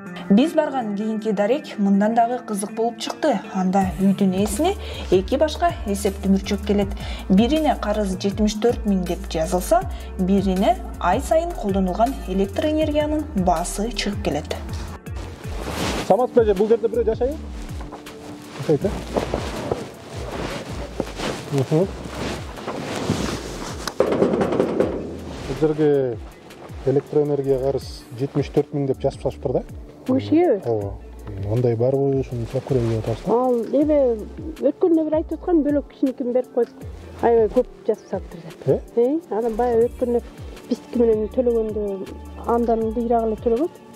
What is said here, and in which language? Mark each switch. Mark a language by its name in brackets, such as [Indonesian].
[Kyrgyz] Биз барган кийинки дарек мындан дагы кызык болуп чыкты. Анда үйдүн ээсине 2 башка эсеп дүмүрчөк келет. Бирине карыз 74 000 деп жазылса, бирине ай сайын колдонулган электр энергиянын баасы чыгып келет. [Kazakh] Самат бәже, бұл жерде біреу жашайы? Жашайды. Бұл жерге электроэнергия қарыз 74 000 деп жазып салып тұр да? [Kyrgyz] Ошие? [Kazakh] Ондай бар ғой, шуны сұрап көрейін деп отырсың. [Kyrgyz] Ал эме өткөндө бир айтып аткан бөлөк кичинекин берип коюп, аябай көп жазып салып турат. Анан баягы өткөндө биздики менен төлөгөндө андан бирагы эле төлөгөт.